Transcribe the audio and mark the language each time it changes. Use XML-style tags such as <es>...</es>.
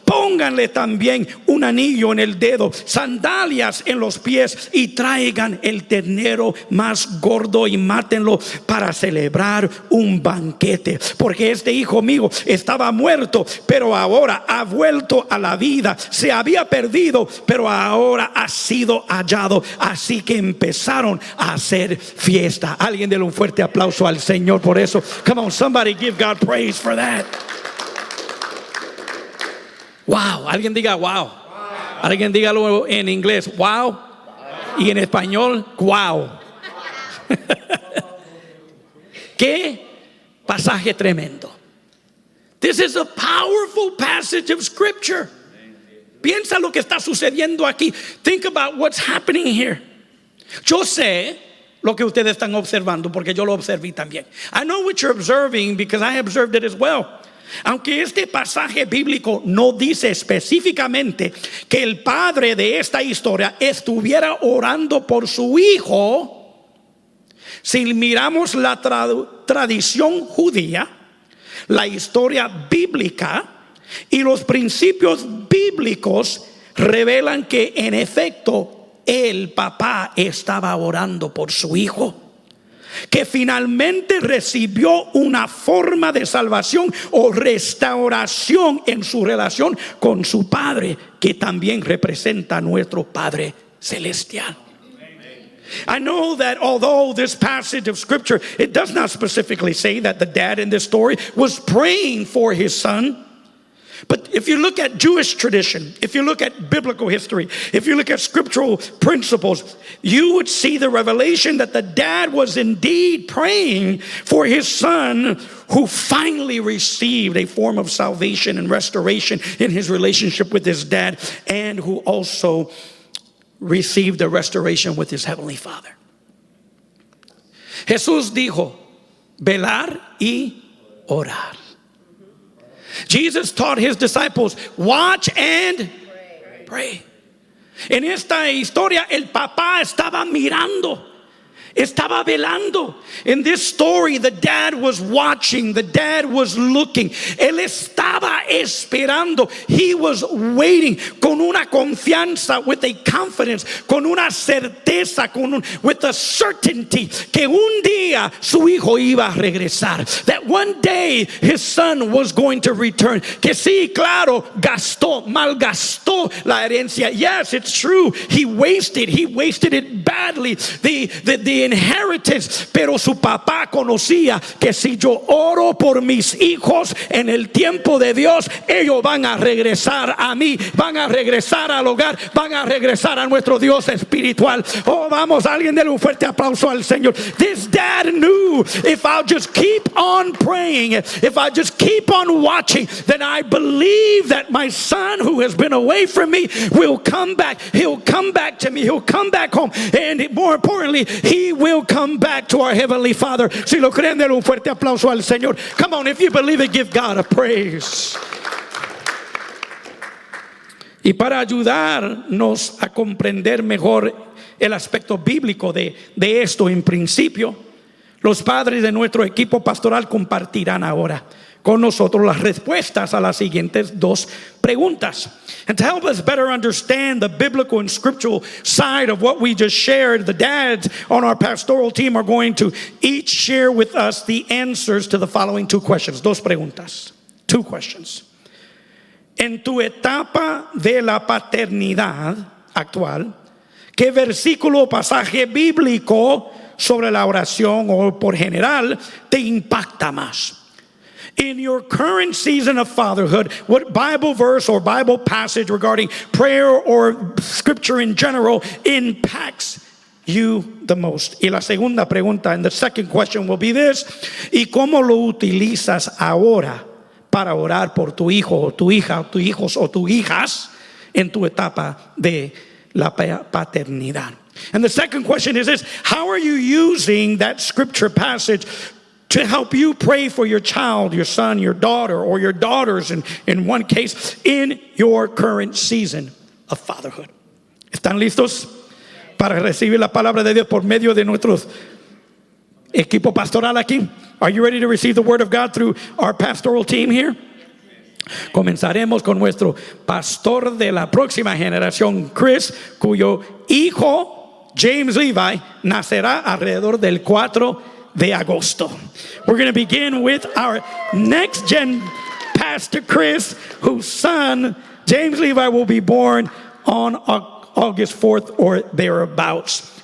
<es>pónganle también un anillo en el dedo, sandalias en los pies, y traigan el ternero más gordo y mátenlo para celebrar un banquete, porque este hijo mío estaba muerto, pero ahora ha vuelto a la vida, se había perdido, pero ahora ha sido hallado. Así que empezaron a hacer fiesta. Alguien déle un fuerte aplauso al Señor por eso.</es> <en>Come on, somebody give God praise for that.</en> <es>Wow, alguien diga wow. Alguien dígalo en inglés, wow. Y en español, wow. Qué pasaje tremendo.</es> <en>This is a powerful passage of scripture.</en> <es>Piensa lo que está sucediendo aquí.</es> <en>Think about what's happening here.</en> <es>Yo sé lo que ustedes están observando porque yo lo observé también.</es> <en>I know what you're observing because I observed it as well.</en> <es>Aunque este pasaje bíblico no dice específicamente que el padre de esta historia estuviera orando por su hijo, si miramos la tradición judía, la historia bíblica y los principios bíblicos revelan que en efecto el papá estaba orando por su hijo, que finalmente recibió una forma de salvación o restauración en su relación con su padre, que también representa a nuestro Padre Celestial.</es> <en>I know that although this passage of scripture, it does not specifically say that the dad in this story was praying for his son. But if you look at Jewish tradition, if you look at biblical history, if you look at scriptural principles, you would see the revelation that the dad was indeed praying for his son, who finally received a form of salvation and restoration in his relationship with his dad, and who also received a restoration with his heavenly Father.</en> <es>Jesús dijo, velar y orar.</es> <en>Jesus taught his disciples, watch and pray.</en> <es>En esta historia el papá estaba mirando, estaba velando.</es> <en>In this story, the dad was watching, the dad was looking.</en> <es>Él estaba esperando.</es> <en>He was waiting</en> <es>con una confianza,</es> <en>with a confidence,</en> <es>con una certeza,</es> <en>with a certainty</en> <es>que un día su hijo iba a regresar.</es> <en>That one day his son was going to return.</en> <es>Que sí, claro, malgastó la herencia.</es> <en>Yes, it's true. He wasted it badly. The inheritance,</en> <es>pero su papá conocía que si yo oro por mis hijos en el tiempo de Dios, ellos van a regresar a mí, van a regresar al hogar, van a regresar a nuestro Dios espiritual. Oh, vamos, alguien dele un fuerte aplauso al Señor.</es> <en>This dad knew, if I'll just keep on praying, if I just keep on watching, then I believe that my son who has been away from me will come back. He'll come back to me. He'll come back home. And more importantly, he will come back to our Heavenly Father.</en> <es>Si lo creen, denle un fuerte aplauso al Señor.</es> <en>Come on, if you believe it, give God a praise.</en> <es>Y para ayudarnos a comprender mejor el aspecto bíblico de esto, en principio, los padres de nuestro equipo pastoral compartirán ahora con nosotros las respuestas a las siguientes dos preguntas.</es> <en>And to help us better understand the biblical and scriptural side of what we just shared, the dads on our pastoral team are going to each share with us the answers to the following two questions.</en> <es>Dos preguntas.</es> <en>Two questions.</en> <es>En tu etapa de la paternidad actual, ¿qué versículo o pasaje bíblico sobre la oración o por general te impacta más?</es> <en>In your current season of fatherhood, what Bible verse or Bible passage regarding prayer or scripture in general impacts you the most?</en> <es>Y la segunda pregunta,</es> <en>and the second question will be this:</en> <es>¿y cómo lo utilizas ahora para orar por tu hijo o tu hija, tus hijos o tus hijas en tu etapa de la paternidad?</es> <en>And the second question is this: how are you using that scripture passage to help you pray for your child, your son, your daughter, or your daughters in one case, in your current season of fatherhood?</en> <es>¿Están listos para recibir la palabra de Dios por medio de nuestro equipo pastoral aquí?</es> <en>Are you ready to receive the word of God through our pastoral team here?</en> <es>Comenzaremos con nuestro pastor de la próxima generación, Chris, cuyo hijo, James Levi, nacerá alrededor del 4 de agosto.</es> <en>We're going to begin with our next gen Pastor Chris, whose son, James Levi, will be born on August 4th or thereabouts.</en>